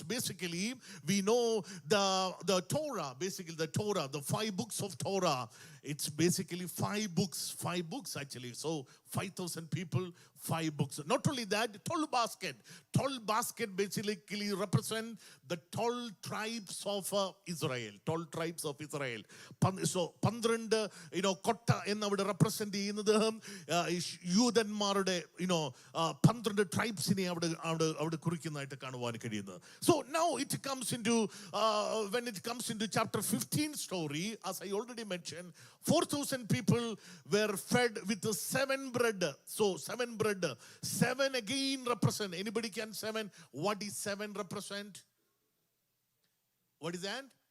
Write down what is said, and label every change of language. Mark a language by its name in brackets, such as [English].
[English] Basically, we know the Torah, basically the Torah, the 5 books of Torah, It's basically 5 books actually. So 5,000 people, 5 books. Not only that, 12 basket. 12 basket basically represent the 12 tribes of Israel. 12 tribes of Israel. [Malayalam] So 12, കൊട്ട എന്ന് അവിടെ represent ചെയ്യുന്നത് യൂതന്മാരുടെ 12 ട്രൈബ്സിനെ അവിടെ കുറിക്കുന്നതായിട്ട് കാണുവാൻ കഴിയുന്നത്. [English] So now it comes into when it comes into chapter 15 story, as I already mentioned, 4,000 people were fed with 7 bread. So 7 bread. 7 again represent. Anybody can 7? What is 7 represent? What is that?